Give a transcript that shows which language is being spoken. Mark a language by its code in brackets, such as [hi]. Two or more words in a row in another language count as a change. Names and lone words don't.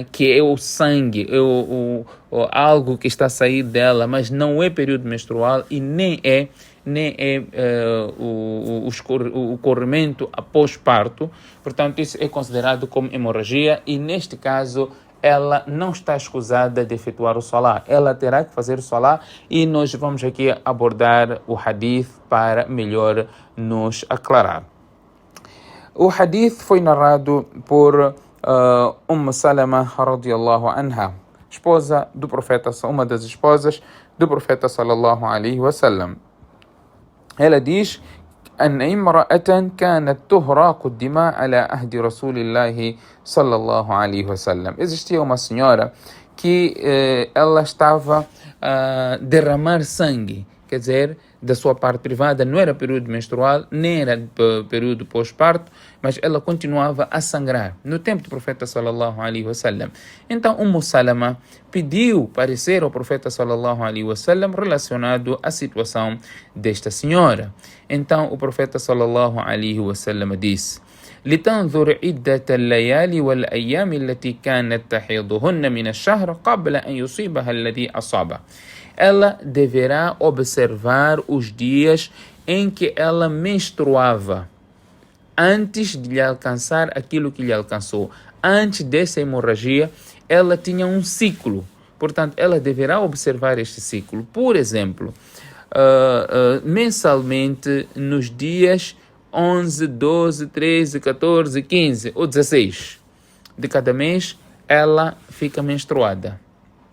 [pt] Que é o sangue, algo que está a sair dela, mas não é período menstrual e nem é o corrimento após parto, portanto isso é considerado como hemorragia e neste caso ela não está escusada de efetuar o salah, ela terá que fazer o salah e nós vamos aqui abordar o hadith para melhor nos aclarar. O hadith foi narrado por Salama [ar] رضي الله عنها, [pt] esposa do profeta, uma das esposas do profeta [ar] صلى الله عليه وسلم. [pt] Ela diz: [ar] أن امرأة كانت تهراق الدماء على عهد رسول الله صلى الله عليه وسلم. [pt] Existia uma senhora que ela estava a derramar sangue, quer dizer, da sua parte privada, não era período menstrual, nem era período pós-parto, mas ela continuava a sangrar no tempo do profeta [ar] صلى الله عليه وسلم. [pt] Então, Salama pediu parecer ao profeta [ar] صلى الله عليه وسلم [pt] relacionado à situação desta senhora. Então, o profeta [ar] صلى الله عليه وسلم disse: لتنظر عدة الليالي والأيام التي كانت تحيضهن من الشهر قبل أن يصيبها الذي أصابه. [pt] Ela deverá observar os dias em que ela menstruava, antes de lhe alcançar aquilo que lhe alcançou. Antes dessa hemorragia, ela tinha um ciclo. Portanto, ela deverá observar este ciclo. Por exemplo, mensalmente, nos dias 11, 12, 13, 14, 15 ou 16 de cada mês, ela fica menstruada.